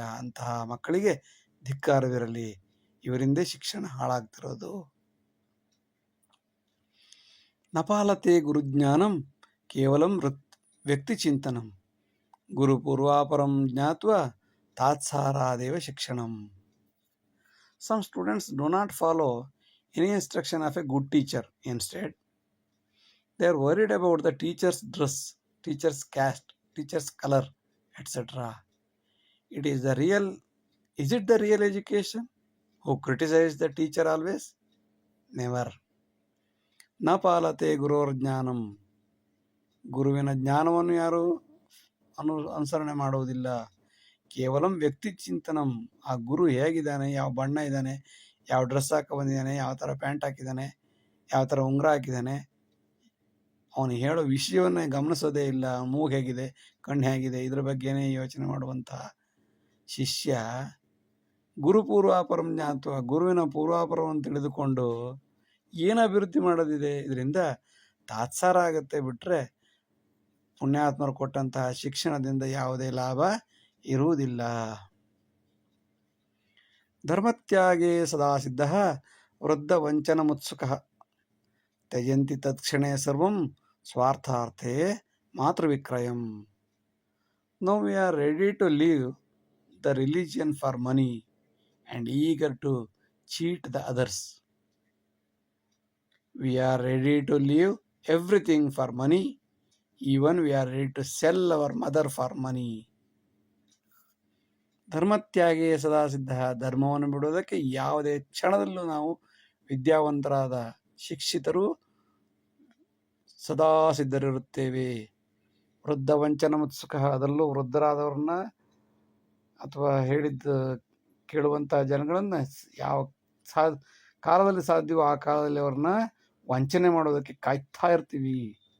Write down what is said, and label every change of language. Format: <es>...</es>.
<kn>ಅಂತಹ ಮಕ್ಕಳಿಗೆ ಧಿಕ್ಕಾರವಿರಲಿ. ಇವರಿಂದೇ ಶಿಕ್ಷಣ ಹಾಳಾಗ್ತಿರೋದು.</kn> <sa>ನಪಾಲತೆ ಗುರುಜ್ಞಾನಂ ಕೇವಲಂ ವ್ಯಕ್ತಿ ಚಿಂತನಂ ಗುರು ಪೂರ್ವಾಪರಂ ಜ್ಞಾತ್ವ ತಾತ್ಸಾರಾದೇವ ಶಿಕ್ಷಣಂ.</sa> <en>Some students do not follow any instruction of a good teacher. Instead, they are worried about the teacher's dress, teacher's caste, teacher's color, etc. Is it the real education? Who criticize the teacher always? Never.</en> <sa>ನ ಪಾಲತೆ ಗುರೋರ್ ಜ್ಞಾನಂ,</sa> <kn>ಗುರುವಿನ ಜ್ಞಾನವನ್ನು ಯಾರು ಅನುಸರಣೆ ಮಾಡುವುದಿಲ್ಲ.</kn> <sa>ಕೇವಲಂ ವ್ಯಕ್ತಿ ಚಿಂತನಂ,</sa> <kn>ಆ ಗುರು ಹೇಗಿದ್ದಾನೆ, ಯಾವ ಬಣ್ಣ ಇದ್ದಾನೆ, ಯಾವ ಡ್ರೆಸ್ ಹಾಕಿ ಬಂದಿದ್ದಾನೆ, ಯಾವ ಥರ ಪ್ಯಾಂಟ್ ಹಾಕಿದ್ದಾನೆ, ಯಾವ ಥರ ಉಂಗುರ ಹಾಕಿದ್ದಾನೆ, ಅವನು ಹೇಳೋ ವಿಷಯವನ್ನೇ ಗಮನಿಸೋದೇ ಇಲ್ಲ. ಮೂಗು ಹೇಗಿದೆ, ಕಣ್ಣು ಹೇಗಿದೆ, ಇದ್ರ ಬಗ್ಗೆನೇ ಯೋಚನೆ ಮಾಡುವಂತಹ ಶಿಷ್ಯ</kn> <sa>ಗುರು ಪೂರ್ವಾಪರಂ ಜ್ಞಾತ್ವ,</sa> <kn>ಗುರುವಿನ ಪೂರ್ವಾಪರವನ್ನು ತಿಳಿದುಕೊಂಡು ಏನು ಅಭಿವೃದ್ಧಿ ಮಾಡೋದಿದೆ? ಇದರಿಂದ ತಾತ್ಸಾರ ಆಗುತ್ತೆ ಬಿಟ್ಟರೆ ಪುಣ್ಯಾತ್ಮರು ಕೊಟ್ಟಂತಹ ಶಿಕ್ಷಣದಿಂದ ಯಾವುದೇ ಲಾಭ ಇರುವುದಿಲ್ಲ.</kn> <sa>ಧರ್ಮತ್ಯಾಗೇ ಸದಾ ಸಿದ್ಧ ವೃದ್ಧ ವಂಚನ ಮುತ್ಸುಕಃ ತ್ಯಜಂತಿ ತತ್ಕ್ಷಣೇ ಸರ್ವಂ ಸ್ವಾರ್ಥಾರ್ಥೇ ಮಾತೃವಿಕ್ರಯಂ.</sa> <en>Now we are ready to leave the religion for money and eager to cheat the others. We are ready to leave everything for money. Even we are ready to sell our mother for money.</en> <sa>ಧರ್ಮತ್ಯಾಗೇ ಸದಾ ಸಿದ್ಧ.</sa> <kn>ಧರ್ಮವನ್ನು ಬಿಡುವುದಕ್ಕೆ ಯಾವುದೇ ಕ್ಷಣದಲ್ಲೂ ನಾವು ವಿದ್ಯಾವಂತರಾದ ಶಿಕ್ಷಿತರು ಸದಾ ಸಿದ್ಧರಿರುತ್ತೇವೆ.</kn> <sa>ವೃದ್ಧ ವಂಚನ ಮುತ್ಸುಕ,</sa> <kn>ಅದರಲ್ಲೂ ವೃದ್ಧರಾದವ್ರನ್ನ ಅಥವಾ ಹೇಳಿದ್ದು ಕೇಳುವಂತಹ ಜನಗಳನ್ನು ಯಾವ ಕಾಲದಲ್ಲಿ ಸಾಧ್ಯವೋ ಆ ಕಾಲದಲ್ಲಿ ಅವ್ರನ್ನ ವಂಚನೆ ಮಾಡೋದಕ್ಕೆ ಕಾಯ್ತಾ ಇರ್ತೀವಿ.</kn>